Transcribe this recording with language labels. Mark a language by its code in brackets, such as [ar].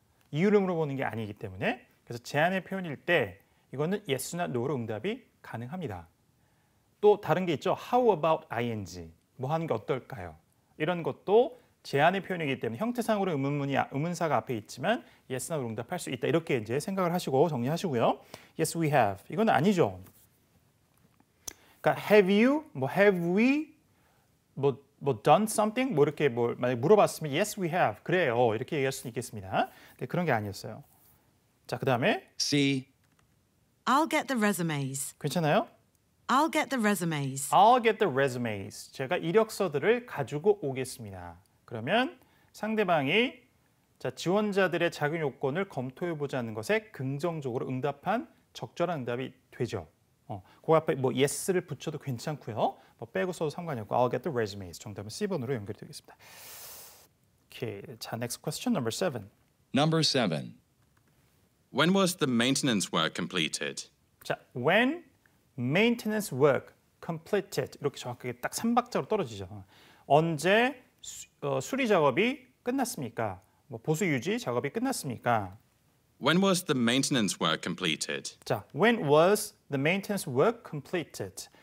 [ko] 이유를 물어보는 게 아니기 때문에 그래서 제안의 표현일 때 이거는 yes나 no로 응답이 가능합니다. 또 다른 게 있죠. [en] How about ing? [ko] 뭐 하는 게 어떨까요? 이런 것도 제안의 표현이기 때문에 형태상으로 의문사가 앞에 있지만 yes나 no로 응답할 수 있다. 이렇게 이제 생각을 하시고 정리하시고요. [en] Yes, we have. [ko] 이건 아니죠. [en] 그러니까 have you, 뭐 have we, 뭐 done something, 뭐 이렇게 뭐 [ko] 만약 물어봤으면 [en] yes, we have. [ko] 그래요. 이렇게 얘기할 수 있겠습니다. 근데 그런 게 아니었어요. 자, 그다음에 [en] C. I'll get the resumes. [ko] 괜찮아요? [en] I'll get the resumes. I'll get the resumes. [ko] 제가 이력서들을 가지고 오겠습니다. 그러면 상대방이 자, 지원자들의 자격 요건을 검토해 보자는 것에 긍정적으로 응답한 적절한 응답이 되죠. 그 앞에 뭐 yes를 붙여도 괜찮고요. 뭐 빼고 써도 상관이 없고 [en] I'll get the resumes. [ko] 정답은 C번으로 연결이 되겠습니다. [en] 오케이. 자, next question number 7. Number 7. When was the maintenance work completed? 자, when maintenance work completed. [ko] 이렇게 정확하게 딱 3박자로 떨어지죠. 언제 수리 작업이 끝났습니까? 뭐 보수 유지 작업이 끝났습니까? [en] When was the maintenance work completed? 자, when was the maintenance work completed?